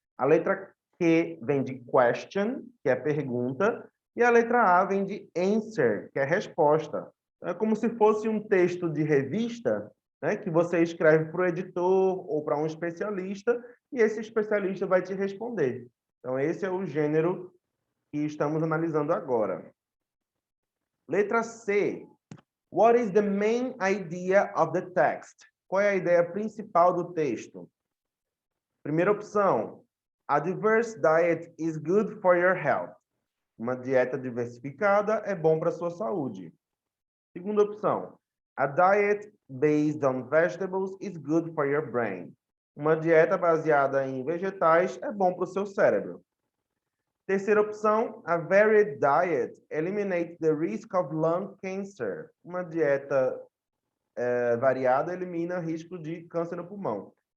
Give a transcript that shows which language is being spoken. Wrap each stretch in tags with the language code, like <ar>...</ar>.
<pt>A letra Q vem de question, que é pergunta, e a letra A vem de answer, que é resposta. É como se fosse um texto de revista, né, que você escreve para o editor ou para um especialista, e esse especialista vai te responder. Então, esse é o gênero que estamos analisando agora. Letra C.</pt> <en>What is the main idea of the text?</en> <pt>Qual é a ideia principal do texto? Primeira opção.</pt> <en>A diverse diet is good for your health.</en> <pt>Uma dieta diversificada é bom para a sua saúde. Segunda opção.</pt> <en>A diet based on vegetables is good for your brain.</en> <pt>Uma dieta baseada em vegetais é bom para o seu cérebro. Terceira opção,</pt> <en>a varied diet eliminates the risk of lung cancer.</en> <pt>Uma dieta variada elimina risco de câncer no pulmão.</pt>